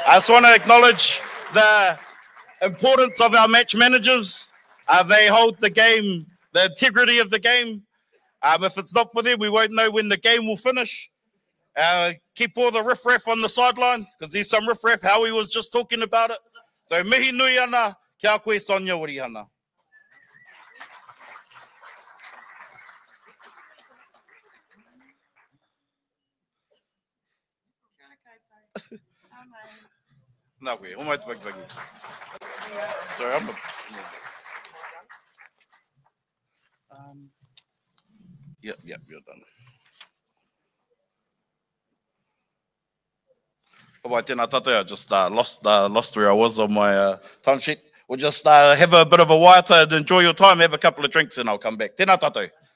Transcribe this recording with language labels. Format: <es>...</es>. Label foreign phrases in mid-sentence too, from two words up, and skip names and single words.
<en>I just want to acknowledge the importance of our match managers. They hold the game, the integrity of the game. If it's not for them, we won't know when the game will finish. Keep all the riff-raff on the sideline, because there's some riff-raff. Howie was just talking about it.</en> <mi>So mihi nui ana, kia koe Sonia Wiriana.</mi> <en>No way. Oh my God. Sorry, I'm Yep, you're done. Oh, I</en> <mi>tēnā tātou,</mi> <en>I just lost where I was on my time sheet. We'll just have a bit of a waiata and enjoy your time, have a couple of drinks, and I'll come back.</en> <mi>Tēnā tātou.</mi>